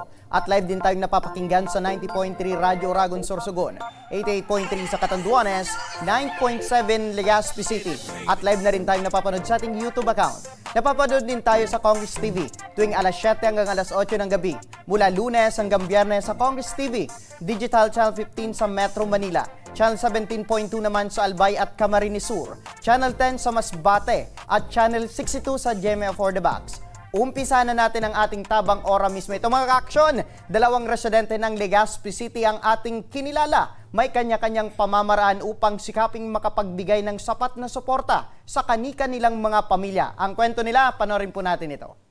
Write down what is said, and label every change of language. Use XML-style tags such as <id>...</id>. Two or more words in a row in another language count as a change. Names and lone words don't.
<tl>At live din tayong napapakinggan sa 90.3 Radyo Oragon Sorsogon, 88.3 sa Catanduanes, 9.7 Legazpi City. At live na rin tayong napapanood sa ating YouTube account. Napapanood din tayo sa Congress TV tuwing alas 7 hanggang alas 8 ng gabi. Mula Lunes hanggang Biyernes sa Congress TV, Digital Channel 15 sa Metro Manila, Channel 17.2 naman sa Albay at Camarines Sur, Channel 10 sa Masbate at Channel 62 sa GMA for the Box. Umpisa na natin ang ating tabang ora mismo. Ito mga ka-aksyon, dalawang residente ng Legazpi City ang ating kinilala. May kanya-kanyang pamamaraan upang sikaping makapagbigay ng sapat na suporta sa kani-kanilang mga pamilya. Ang kwento nila, panoorin po natin ito.</tl>